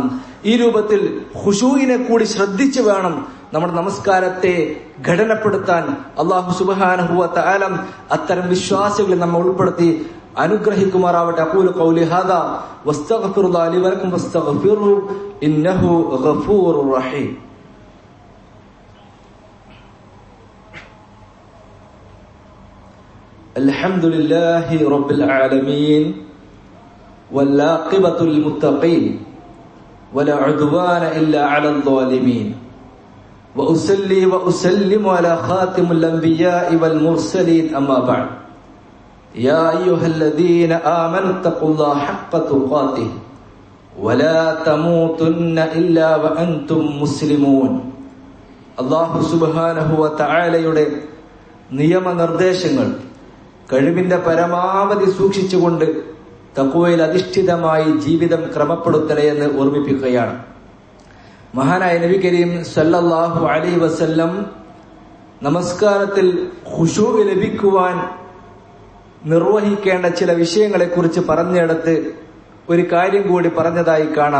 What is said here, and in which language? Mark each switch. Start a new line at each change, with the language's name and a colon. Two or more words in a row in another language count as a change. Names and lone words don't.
Malayalam: ഈ രൂപത്തിൽ ഖുശൂഇനെ കൂടി ശ്രദ്ധിച്ചു വേണം നമ്മുടെ നമസ്കാരത്തെ ഘടനപ്പെടുത്താൻ.
Arabic: الله سبحانه وتعالى
Malayalam: അത്തരം വിശ്വാസികളെ നമ്മൾ ഉൾപ്പെടുത്തി അനുഗ്രഹിക്കുമാറാവട്ടെ.
Arabic: أقول قولي هذا وأستغفر الله لي ولكم فاستغفروه إنه غفور رحيم. الحمد لله رب العالمين والعاقبة للمتقين ولا عدوان إلا على الظالمين وأصلي وأسلم على خاتم الأنبياء والمرسلين أما بعد يا أيها الذين آمنوا اتقوا الله حق تقاته ولا تموتن إلا وأنتم مسلمون. الله سبحانه وتعالى
Malayalam: യുടെ നിയമനിർദ്ദേശങ്ങൾ കഴിവിന്റെ പരമാവധി സൂക്ഷിച്ചുകൊണ്ട് തഖ്വയിൽ അധിഷ്ഠിതമായി ജീവിതം ക്രമപ്പെടുത്തണേ എന്ന് ഓർമ്മിപ്പിക്കുകയാണ്. മഹാനായ നബി കരീം
Arabic: صلى الله عليه وسلم
Malayalam: നമസ്കാരത്തിൽ ഖുശൂ ലഭിക്കുവാൻ നിർവഹിക്കേണ്ട ചില വിഷയങ്ങളെക്കുറിച്ച് പറഞ്ഞെടുത്ത് ഒരു കാര്യം കൂടി പറഞ്ഞതായി കാണാം.